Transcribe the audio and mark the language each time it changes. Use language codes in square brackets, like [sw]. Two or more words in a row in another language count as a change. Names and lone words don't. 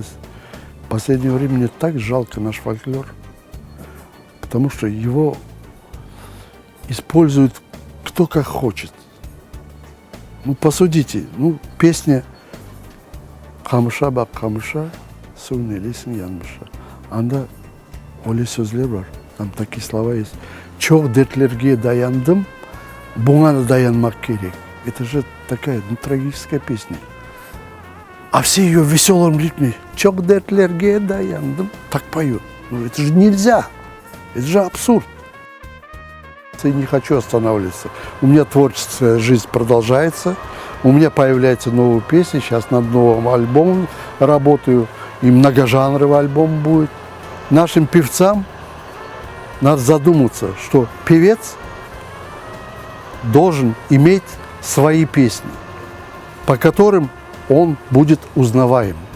[ru] В последнее время мне так жалко наш фольклор, потому что его используют кто как хочет. Ну, посудите, песня [gag] «Камыша бак камыша, сунелесин янмыша». Анда öyle sözler var. [ru] Там такие слова есть. [gag] Çok dertlerге dayandım, buna da dayanmak керек. [ru] Это же такая трагическая песня. А все ее в веселом ритме. [gag] Çok dertlerге dayandım. [ru] Так поют. Ну, это же нельзя. Это же абсурд. И не хочу останавливаться. У меня творческая жизнь продолжается. У меня появляются новые песни. Сейчас над новым альбомом работаю. И многожанровый альбом будет. Нашим певцам надо задуматься, что певец должен иметь свои песни, по которым он будет узнаваем.